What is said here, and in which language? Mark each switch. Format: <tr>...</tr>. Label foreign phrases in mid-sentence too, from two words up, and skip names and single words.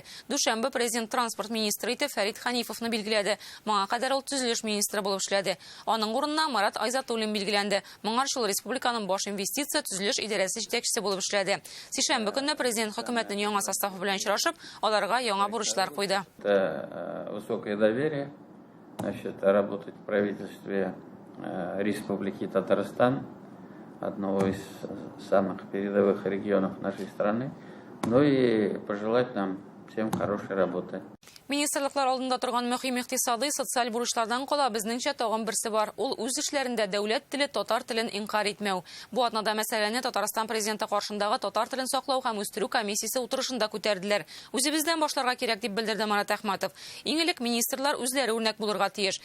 <tt>Дүшәмбе президент транспорт министры итеп Фәрит Ханифовны билгеләде. Моңа кадәр ул төзелеш министры булып эшләде. Аның урынына Марат Айзатуллин билгеләнде. Моңарчы ул республиканың баш инвестиция төзелеш идарәсе җитәкчесе булып эшләде. Сишәмбе көнне президент хөкүмәтенең яңа составы белән очрашып, аларга яңа бурычлар куйды.</tt> <ru>Высокое доверие, работать в правительстве Республики Татарстан, одного из самых передовых регионов нашей страны, ну и пожелать нам всем хорошей работы.</ru> <tt>Министрлыклар алдында торган мөһим икътисади, социаль бурычлардан кала безнеңчә тагын берсе бар. Ул үз эшләрендә дәүләт теле, татар телен инкар итмәү. Бу атнада мәсьәләне Татарстан президенты каршындагы татар телен саклау һәм үстерү комиссиясе утырышында күтәрделәр. Үзебездән башларга кирәк дип белдерде Марат Әхмәтов. Иң элек министрлар үзләре үрнәк булырга тиеш.</tt>